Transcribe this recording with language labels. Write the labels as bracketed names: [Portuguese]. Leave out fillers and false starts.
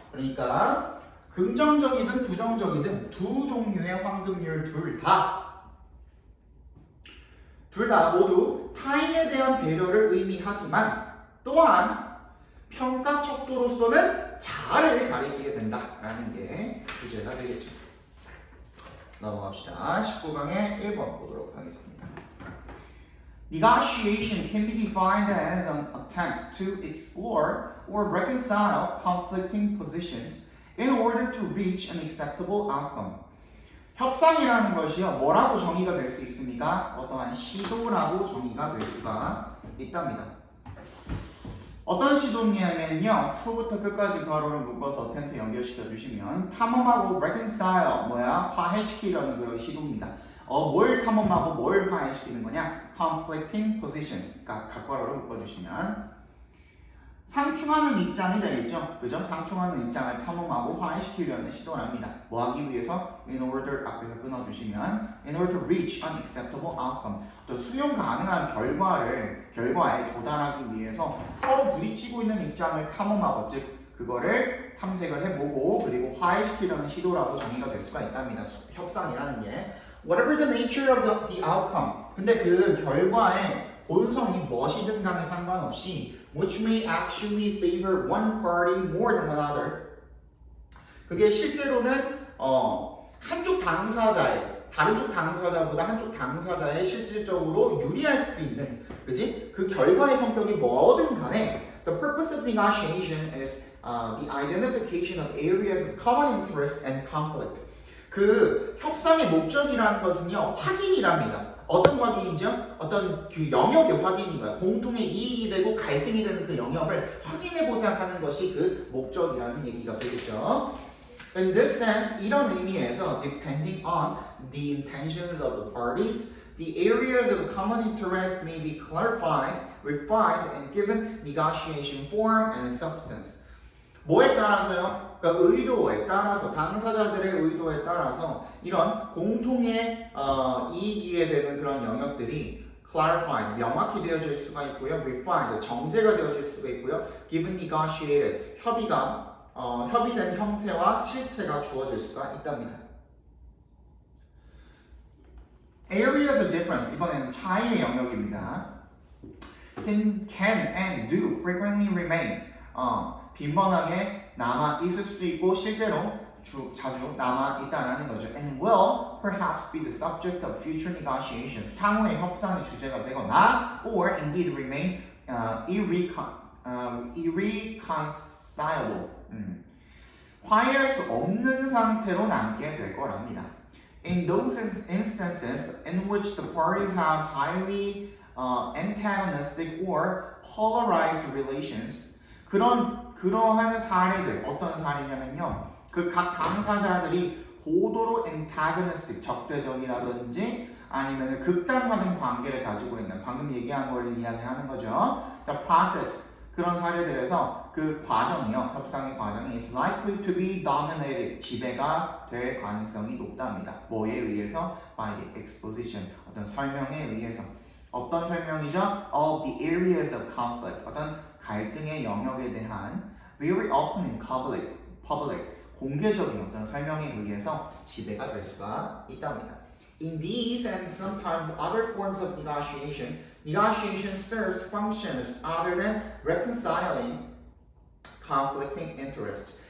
[Korean] 그러니까 긍정적이든 부정적이든 두 종류의 황금률 둘 다 모두 타인에 대한 배려를 의미하지만 또한 평가 척도로서는 자아를 가리키게 된다라는 게 주제가 되겠죠. 넘어갑시다. 19강의 1번 보도록 하겠습니다. [English] Negotiation can be defined as an attempt to explore or reconcile conflicting positions in order to reach an acceptable outcome. [Korean] 협상이라는 것이요, 뭐라고 정의가 될 수 있습니까? 어떠한 시도라고 정의가 될 수가 있답니다. 어떤 시도냐면요, 후부터 끝까지 괄호를 묶어서 텐트 연결시켜 주시면 탐험하고 reconcile, 화해시키려는 그런 시도입니다. 뭘 탐험하고 뭘 화해시키는 거냐? conflicting positions, 각 괄호를 묶어주시면 상충하는 입장이 되겠죠. 그죠? 상충하는 입장을 탐험하고 화해시키려는 시도랍니다. 뭐 하기 위해서? [English] In order [Korean] 앞에서 끊어주시면 [English] in order to reach an acceptable outcome. [Korean] 수용 가능한 결과에 도달하기 위해서 서로 부딪히고 있는 입장을 탐험하고, 즉 그거를 탐색을 해보고 그리고 화해시키려는 시도라고 정의가 될 수가 있답니다. 협상이라는 게. [English] Whatever the nature of the outcome. [Korean] 근데 그 결과의 본성이 무엇이든 간에 상관없이 [English] which may actually favor one party more than another. [Korean] 그게 실제로는 한쪽 당사자의 다른 쪽 당사자보다 한쪽 당사자의 실질적으로 유리할 수도 있는, 그지? 그 결과의 성격이 뭐든 간에 [English] the purpose of negotiation is the identification of areas of common interest and conflict. [Korean] 그 협상의 목적이라는 것은요, 확인이랍니다. 어떤 확인이죠? 어떤 그 영역의 확인인 거야. 공통의 이익이 되고 갈등이 되는 그 영역을 확인해보자 하는 것이 그 목적이라는 얘기가 되겠죠. [English] In this sense, [Korean] 이런 의미에서 [English] depending on the intentions of the parties, the areas of common interest may be clarified, refined, and given negotiation form and substance. [Korean] 뭐에 따라서요? 그러니까 의도에 따라서, 당사자들의 의도에 따라서 이런 공통의 이익이 되는 그런 영역들이 clarified, 명확히 되어질 수가 있고요. refined, 정제가 되어질 수가 있고요. given negotiated, 협의된 형태와 실체가 주어질 수가 있답니다. [English] Areas of difference, [Korean] 이번에는 차이의 영역입니다. [English] can and do frequently remain. [Korean] 빈번하게 남아 있을 수도 있고 실제로 자주 남아 있다라는 거죠. [English] And will perhaps be the subject of future negotiations. [Korean] 향후의 협상의 주제가 되거나, [English] or indeed remain irreconcilable. [Korean] 화해할 수 없는 상태로 남게 될 거랍니다. [English] In those instances in which the parties have highly antagonistic or polarized relations, [Korean] 그러한 사례들, 어떤 사례냐면요, 그 각 당사자들이 고도로 antagonistic, 적대적이라든지 아니면 극단화된 관계를 가지고 있는, 방금 얘기한 걸 이야기하는 거죠. The process, 그런 사례들에서 그 과정이요, 협상의 과정이 [English] is likely to be dominated, [Korean] 지배가 될 가능성이 높답니다. 뭐에 의해서? [English] By the exposition, [Korean] 어떤 설명에 의해서. 어떤 설명이죠? [English] Of the areas of conflict, [Korean] 어떤 갈등의 영역에 대한 [English] very open and public, [Korean] 공개적인 어떤 설명에 의해서 지배가 될 수가 있답니다. [English] In these and sometimes other forms of negotiation, negotiation serves functions other than reconciling conflicting interests.